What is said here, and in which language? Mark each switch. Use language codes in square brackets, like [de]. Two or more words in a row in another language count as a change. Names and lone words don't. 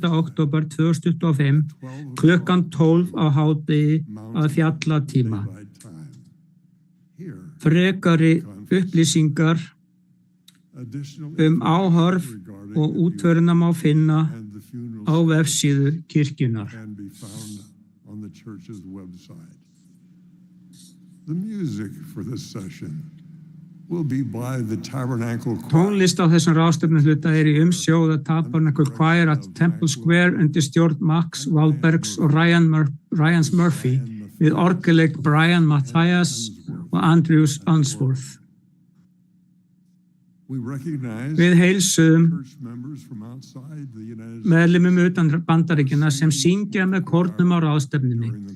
[is] október 2025 klukkan 12 á hádegi að fjallatíma. Frekari upplýsingar áhorf og útförina má finna á vefsíðu kirkjunnar. [en] The music for this session will be by the Tabernacle Choir. [is] Tónlist á þessum ráðstefnuhluta í umsjón The Tabernacle Choir at Temple Square undir stjórn Max Wahlbergs og Ryan Murphy við orgelleik Brian Matthias og Andrews Unsworth. Við heilsuðum meðlimum utan Bandaríkjanna sem syngja með kórnum á ráðstefnunni.